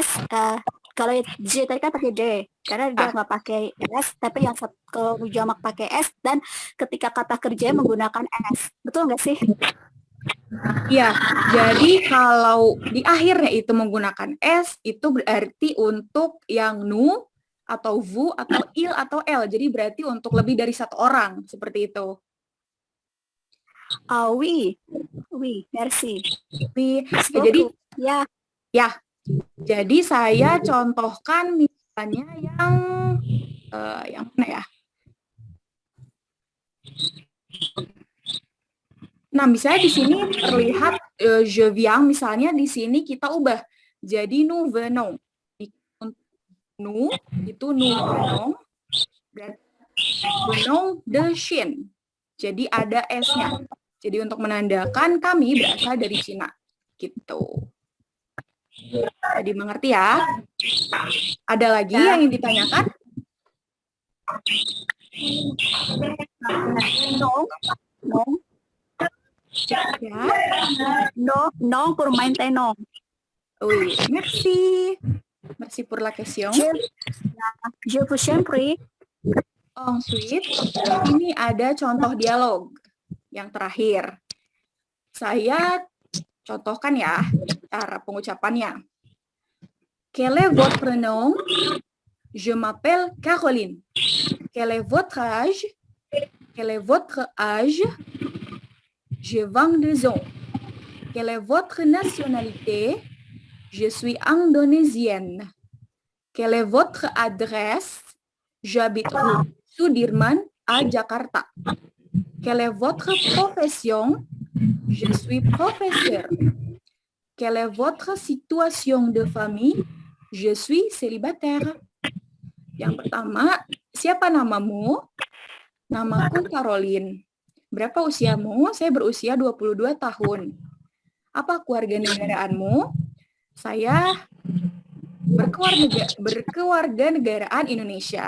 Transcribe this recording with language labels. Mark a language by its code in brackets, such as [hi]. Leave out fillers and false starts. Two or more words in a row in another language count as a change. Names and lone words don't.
[id] Kalau J tadi kan pakai D, karena dia nggak pakai S, tapi yang kalau jamak pakai S, dan ketika kata kerja menggunakan S. Betul nggak sih? Ya, jadi kalau di akhirnya itu menggunakan S, itu berarti untuk yang nu, atau vous, atau il, atau L. Jadi berarti untuk lebih dari satu orang, seperti itu. [fr] Oui, merci. Oui, [id] jadi, ya. Jadi saya contohkan misalnya yang mana ya? Nah, misalnya di sini terlihat [fr] je viens, [id] misalnya di sini kita ubah jadi [fr] nous venons. Nous itu nous venons, berarti venons de Chine. [id] Jadi ada S-nya. Jadi untuk menandakan kami berasal dari Cina. Gitu. Jadi mengerti ya? Ada lagi yang ingin ditanyakan? [fr] Non, non, [id] Ya. [fr] non pour maintenant. Oui, merci. Merci pour la question. Je vous en prie. Ensuite, [id] ini ada contoh dialog yang terakhir. Saya contohkan ya cara pengucapannya. [fr] Quel est votre nom? Je m'appelle Caroline. Quel est votre âge? Quel est votre âge? J'ai 22 ans. Quelle est votre nationalité? Je suis indonésienne. Quelle est votre adresse? J'habite rue Sudirman à Jakarta. Quelle est votre profession? Je suis professeur. Quelle est votre situation de famille? Je suis célibataire. [id] Yang pertama, siapa namamu? Namaku Caroline. Berapa usiamu? Saya berusia 22 tahun. Apa kewarganegaraanmu? Saya berkewarganegaraan Indonesia.